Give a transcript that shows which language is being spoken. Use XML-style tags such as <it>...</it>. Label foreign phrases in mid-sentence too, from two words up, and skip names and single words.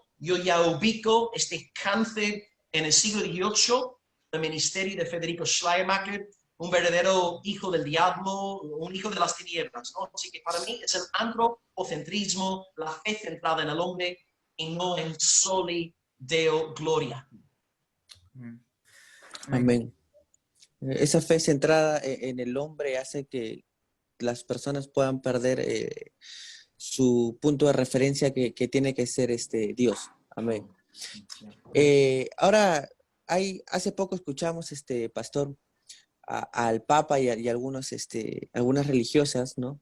<es>Yo ya ubico este cáncer en el siglo XVIII, el ministerio de Federico Schleiermacher, un verdadero hijo del diablo, un hijo de las tinieblas, ¿no? Así que para mí es el antropocentrismo, la fe centrada en el hombre y no en</es> <la>soli Deo gloria.</la> <es>Amén. Esa fe centrada en el hombre hace que las personas puedan perder su punto de referencia que tiene que ser Dios. Amén. Ahora, hace poco escuchamos, pastor, al Papa y algunas religiosas, ¿no?</es>